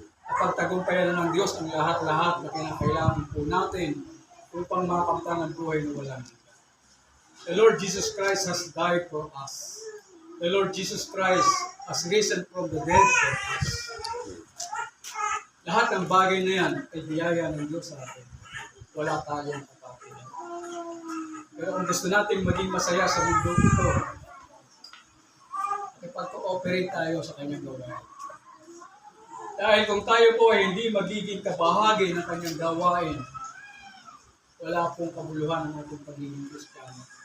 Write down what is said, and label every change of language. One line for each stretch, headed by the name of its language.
Filipino: At pagtagumpayan na ng Diyos ang lahat-lahat na kinakailangan po natin upang makamtan ang buhay na walang.
English: The Lord Jesus Christ has died for us. The Lord Jesus Christ has risen from the dead for us.
Filipino: Lahat ng bagay na yan ay biyaya ng Diyos sa atin. Wala tayong kapatilan. Pero kung gusto natin maging masaya sa mundo ito, ipag-cooperate tayo sa kanyang gawain. Dahil kung tayo po ay hindi magiging kabahagi ng kanyang gawain, wala pong kabuluhan ng ating pagiging Kristiyano.